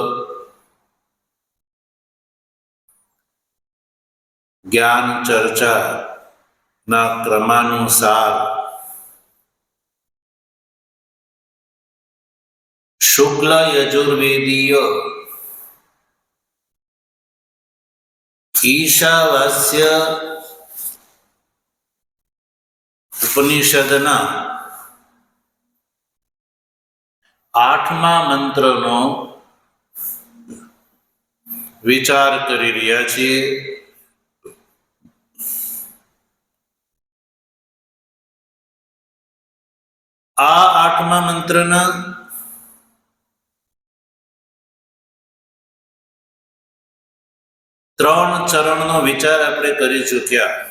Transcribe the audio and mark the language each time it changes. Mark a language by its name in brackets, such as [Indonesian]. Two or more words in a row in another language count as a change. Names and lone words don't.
[Gujarati] જ્ઞાન ચર્ચાના ક્રમાનુસાર શુક્લ યજુર્વેદીય ઈશાવાસ્ય ઉપનિષદના 8મા મંત્રનો વિચાર કરી રહ્યા છીએ। આ 8મા મંત્રના 3 ચરણનો વિચાર આપણે કરી ચૂક્યા।